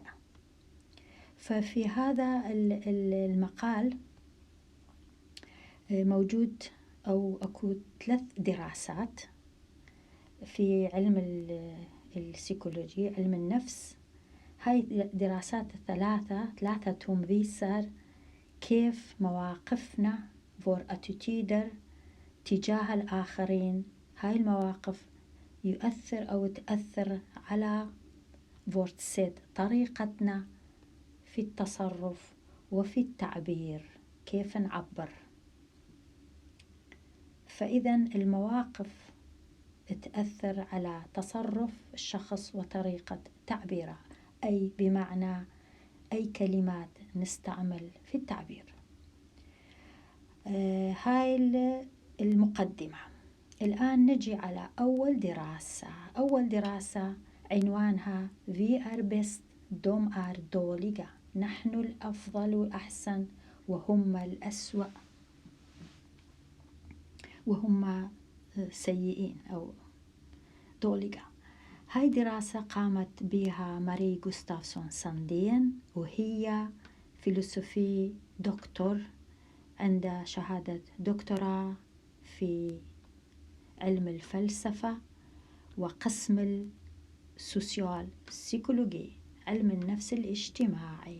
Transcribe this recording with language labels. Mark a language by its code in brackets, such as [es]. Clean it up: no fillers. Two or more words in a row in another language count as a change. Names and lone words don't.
[ar] ففي هذا المقال موجود أو أكو 3 دراسات في علم السيكولوجي، علم النفس. هاي دراسات ثلاثتهم visar كيف مواقفنا [sv] vår attityder [ar] تجاه الآخرين، هاي المواقف يؤثر أو تأثر على [sv] vårt sätt، [ar] طريقتنا في التصرف وفي التعبير، كيف نعبر. فإذا المواقف تأثر على تصرف الشخص وطريقة تعبيره، أي بمعنى أي كلمات نستعمل في التعبير. هاي المقدمة. الآن نجي على أول دراسة عنوانها [sv] Vi är bäst, de är dåliga. [ar] نحن الأفضل والأحسن وهم الأسوأ، وهم سيئين أو dåliga. هاي دراسة قامت بها ماري غوستافسون ساندين، وهي [sv] filosofie doktor, [ar] عندها شهادة دكتوراه في علم الفلسفة وقسم [en] social psychology, [ar] علم النفس الاجتماعي.